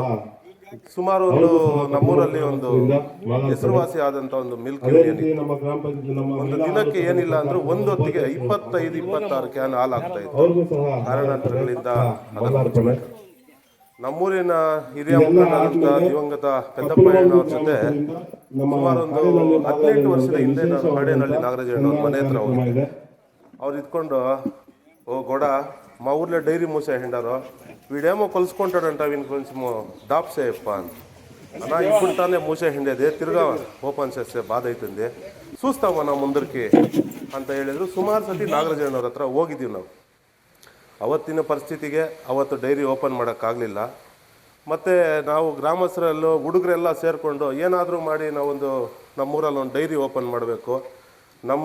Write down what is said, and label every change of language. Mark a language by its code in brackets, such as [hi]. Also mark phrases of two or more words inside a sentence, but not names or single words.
[kn] ಸುಮಾರು ಒಂದು ನಮ್ಮೂರಲ್ಲಿ ಒಂದು ಹೆಸರುವಾಸಿ ಆದಂಥ ಒಂದು ಮಿಲ್ಕ್ ಯೂನಿಯನ್ ಒಂದು ದಿನಕ್ಕೆ ಏನಿಲ್ಲ ಅಂದ್ರೂ ಒಂದು ಹೊತ್ತಿಗೆ 25-26 ಕ್ಯಾನ್ ಹಾಲು ಆಗ್ತಾ ಇತ್ತು. ಕಾರಣಾಂತರಗಳಿಂದ ನಮ್ಮೂರಿನ ಹಿರಿಯ ಮುಖಂಡರಾದಂಥ ದಿವಂಗತ ಪೆದ್ದಪ್ಪಯ್ಯನವ್ರ ಜೊತೆ ಸುಮಾರು ಒಂದು 18 ವರ್ಷದ ಹಿಂದೆ ನಾನು ಕಾಡೇನಹಳ್ಳಿ ನಾಗರಾಜಣ್ಣವ್ರ ಮನೆ ಹತ್ರ ಹೋಗಿದ್ದೆ. ಅವ್ರು ಇದ್ಕೊಂಡು, [te] ఓ గొడ మా ఊర్లో డైరీ మూసేసిండారు, వీడేమో కొలుసుకుంటాడంట, వీనికి కొంచెం డాప్ చేయప్ప అని. అన్నా ఇప్పుడు తానే మూసేసిండేది, తిరుగా ఓపెన్ చేస్తే బాధ అవుతుంది, చూస్తామన్నా ముందరికి [kn] ಅಂತ ಹೇಳಿದ್ರು. ಸುಮಾರು ಸತಿ ನಾಗರಾಜಣ್ಣವ್ರ ಹತ್ರ ಹೋಗಿದ್ದೀವಿ ನಾವು. ಅವತ್ತಿನ ಪರಿಸ್ಥಿತಿಗೆ ಅವತ್ತು ಡೈರಿ ಓಪನ್ ಮಾಡೋಕ್ಕಾಗಲಿಲ್ಲ. ಮತ್ತು ನಾವು ಗ್ರಾಮಸ್ಥರಲ್ಲೂ ಹುಡುಗರೆಲ್ಲ ಸೇರಿಕೊಂಡು ಏನಾದರೂ ಮಾಡಿ ನಾವೊಂದು ನಮ್ಮೂರಲ್ಲಿ ಒಂದು ಡೈರಿ ಓಪನ್ ಮಾಡಬೇಕು, ನಮ್ಮ